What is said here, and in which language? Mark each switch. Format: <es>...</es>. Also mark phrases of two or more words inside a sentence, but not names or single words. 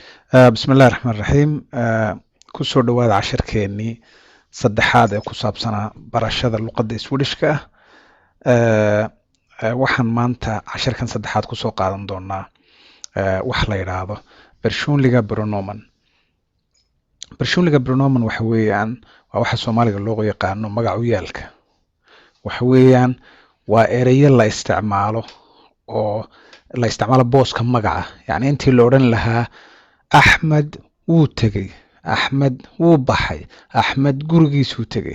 <ar>بسم الله الرحمن الرحيم</ar> <so>kusoo dhawaada cashirkeenii saddexaad ee ku saabsanaa barashada luqadda Swedish-ka waxaan maanta cashirkan saddexaad kusoo qaadan doonaa wax la yidhaahdo</so> <sv>personliga pronomen. Personliga pronomen</sv> <so>waxa weeyaan waa waxa Soomaaliga loo yaqaano magac u yeelka. Waxa weeyaan waa ereyo la isticmaalo oo la isticmaalo booska magaca, yacni intii la odhan lahaa Axmed wuu tegey, Axmed wuu baxay, Axmed gurigiisuu tegey.</so>